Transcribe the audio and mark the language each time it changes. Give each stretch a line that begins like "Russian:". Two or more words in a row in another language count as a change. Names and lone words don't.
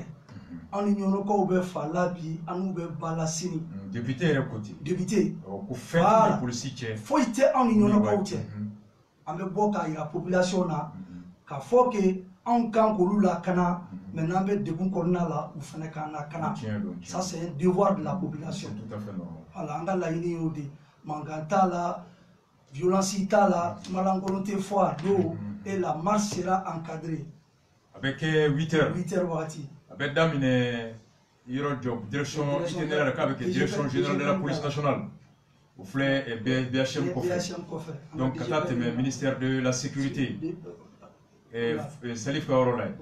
Bambara: anw ni ɲɔnɔkaw bɛ fa la bi an n'u bɛ ba la sini. député yɛrɛ ko ten. député ko fɛn tɛ ni polisi cɛ. foyi tɛ anw ni ɲɔnɔkaw cɛ. an bɛ bɔ k'a yira population na k'a fɔ ke anw kan k'olu lakana mais n'an bɛ degun kɔnɔna la u fana k'an lakana.
French: ça c'est un devoir de la population.
Bambara: voilà an ka laɲini y'o de mankan t'a la violence t'a la kumalankolon tɛ fɔ a don
French: et la marche sera encadrée.
Bambara: a bɛ kɛ 8 heures. 8 heures wagati. a bɛ daminɛ yɔrɔ jɔ direction itinéraire k'a bɛ kɛ
French: direction générale de la police nationale.
Bambara: o filɛ BHM kɔfɛ. donc ka taa tɛmɛ
French: ministère de la sécurité.
Bambara: Salif ka yɔrɔ la ye.